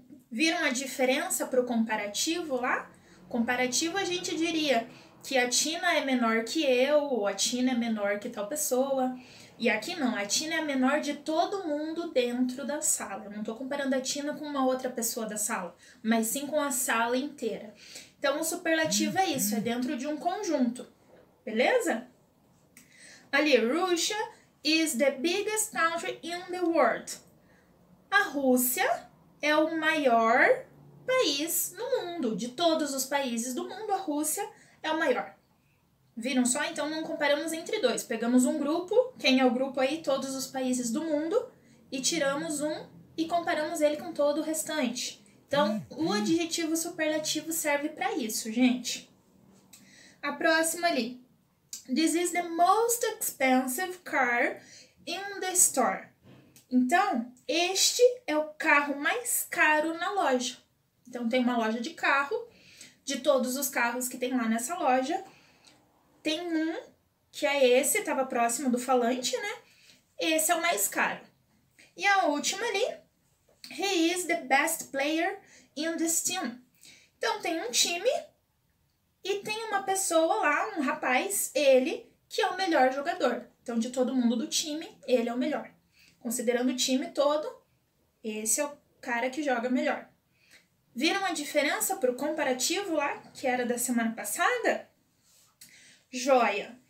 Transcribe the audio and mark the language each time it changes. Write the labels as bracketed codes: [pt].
[pt] Viram a diferença para o comparativo lá? Comparativo, a gente diria que a Tina é menor que eu, ou a Tina é menor que tal pessoa. E aqui não, a Tina é a menor de todo mundo dentro da sala. Eu não estou comparando a Tina com uma outra pessoa da sala, mas sim com a sala inteira. Então, o superlativo é isso, é dentro de um conjunto, beleza? Ali, [en] Russia is the biggest country in the world. [pt] A Rússia é o maior país no mundo. De todos os países do mundo, a Rússia é o maior. Viram só? Então, não comparamos entre dois. Pegamos um grupo, quem é o grupo aí? Todos os países do mundo, e tiramos um e comparamos ele com todo o restante. Então, o adjetivo superlativo serve para isso, gente. A próxima ali. [en] This is the most expensive car in the store. [pt] Então, este é o carro mais caro na loja. Então, tem uma loja de carro. De todos os carros que tem lá nessa loja, tem um, que é esse, estava próximo do falante, né? Esse é o mais caro. E a última ali, [en] he is the best player in this team. [pt] Então, tem um time e tem uma pessoa lá, um rapaz, ele, que é o melhor jogador. Então, de todo mundo do time, ele é o melhor. Considerando o time todo, esse é o cara que joga melhor. Viram a diferença para o comparativo lá, que era da semana passada? Joia!